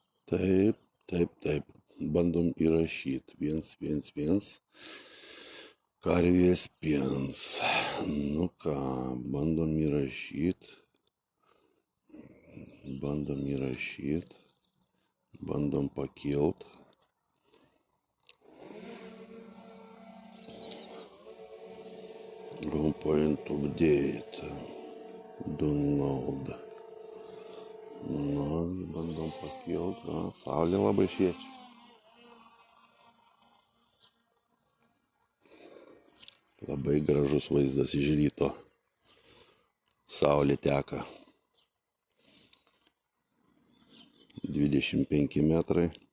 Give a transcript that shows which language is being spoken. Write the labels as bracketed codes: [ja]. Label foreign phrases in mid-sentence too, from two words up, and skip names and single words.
[lt] Taip, taip, taip. Bandom įrašyti. 111. Karvės piens. Nu ką, bandom įrašyti. Bandom pakilt. [en] Point update. [lt] Download. Nu, bandom pakilt. Saulė labai šviečia. Labai gražus vaizdas iš ryto. Saulė teka. 25 metrai.